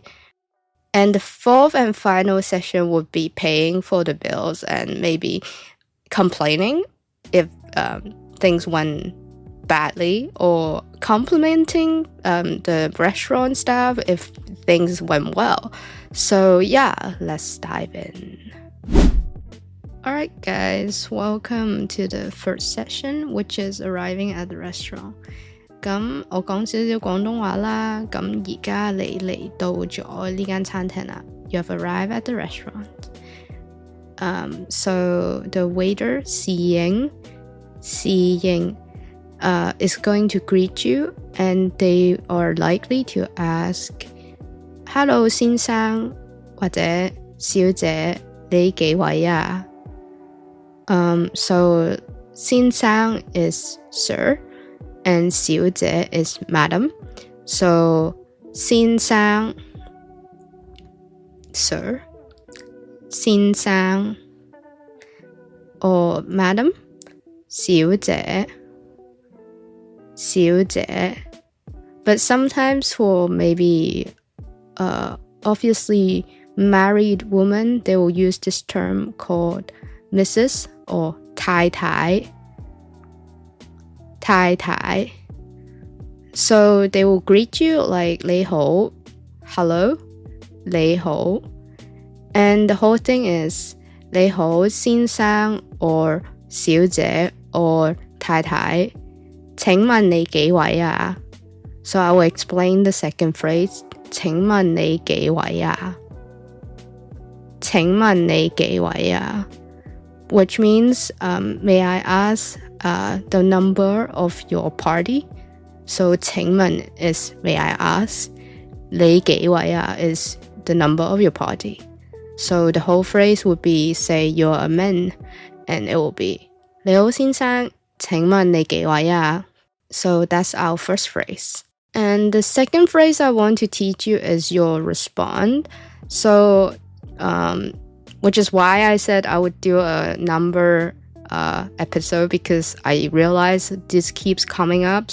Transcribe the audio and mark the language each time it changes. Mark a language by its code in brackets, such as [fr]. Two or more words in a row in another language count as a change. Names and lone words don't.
[en] And the fourth and final session would be paying for the bills and maybe complaining if things went badly, or complimenting the restaurant staff if things went well. So yeah, let's dive in. Alright guys, welcome to the first session, which is arriving at the restaurant. [yue] 咁我講少少廣東話啦，咁而家你嚟到咗呢間餐廳啦。 [en] You have arrived at the restaurant. So the waiter, 侍應 is going to greet you, and they are likely to ask, Hello [yue] 先生或者小姐，你幾位啊？ [en] So 先生 is sir, and 小姐 is madam. So 先生 sir, 先生 or madam, 小姐 But sometimes for maybe obviously married women, they will use this term called Mrs. or 太太. So they will greet you like 你好, hello, 你好. And the whole thing is [yue] 你好先生 [en] or 小姐 or [yue] 太太，請問你幾位啊? [en] So I will explain the second phrase. [yue] 請問你幾位啊? 請問你幾位啊? [en] Which means, may I ask the number of your party? So 請問 is may I ask. [yue] 你幾位啊 [en] is the number of your party. So the whole phrase would be, say you're a man, and it will be [yue] 你好先生，請問你幾位啊? [en] So that's our first phrase. And the second phrase I want to teach you is your respond. So, which is why I said I would do a number episode, because I realize this keeps coming up.